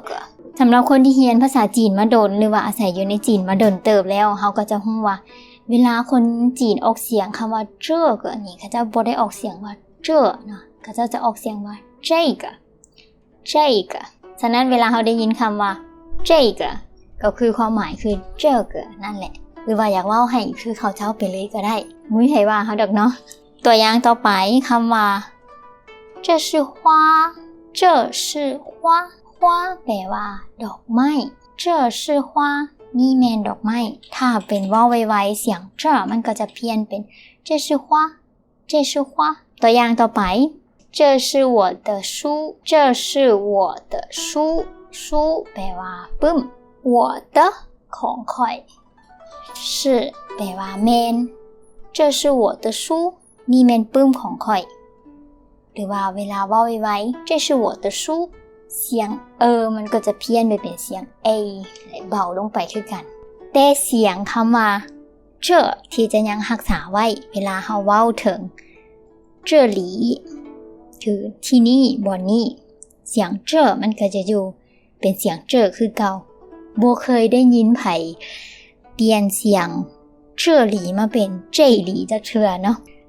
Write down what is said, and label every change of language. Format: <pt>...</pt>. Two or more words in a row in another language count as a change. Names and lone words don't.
<tts>สำหรับคนที่เรียนภาษาจีนมาดนหรือว่าอาศัยอยู่ในจีนมาดนเติบแล้วเขาก็จะฮู้ว่าเวลาคนจีนออกเสียงคำว่าเจ้อนี่เขาจะบ่ได้ออกเสียงว่าเจ้อเนาะเขาจะออกเสียงว่าเจ้กฉะนั้นเวลาเขาได้ยินคำว่าเจ้กก็คือความหมายคือเจ้อนั่นแหละหรือว่าอยากเว้าให้คือเขาเจ้าไปเลยก็ได้มุ้ยไทยว่าเขาดอกเนาะตัวอย่างต่อไปคำว่า</tts> <zh>这是花</zh> <tts>แปลว่าดอกไม้</tts> <zh>这是花</zh> <tts>นี่แม่นดอกไม้ถ้าเป็นเว้าไวๆเสียงเจ้อมันก็จะเพี้ยนเป็น</tts> <zh>这是花</zh> <tts>ตัวอย่างต่อไป</tts> <zh>这是我的书</zh> <tts>แปลว่าปึ้ม</tts> <zh>我的</zh> <tts>ของข่อย是แปลว่าแม่น</tts> <zh>这是我的书</zh> <tts>นี่แม่นปึ้มของข่อยห รือว่าเวลาเว้าไวๆ</tts> <zh>这是我的书</zh> <tts>เสียงมันก็จะเพี้ยนไปเป็นเสียงและเบาลงไปคือกันแต่เสียงคำว่าเจ้อที่จะยังรักษาไว้เวลาเฮาเว้าถึงเจ้อหลีคือที่นี่ บ่นี่เสียงเจ้อมันก็จะอยู่เป็นเสียงเจ้อคือเก่าบ่เคยได้ยินไผเปลี่ยนเสียงเจ้อหลีมาเป็นเจ้หลีจักเทื่อเนาะห</tts>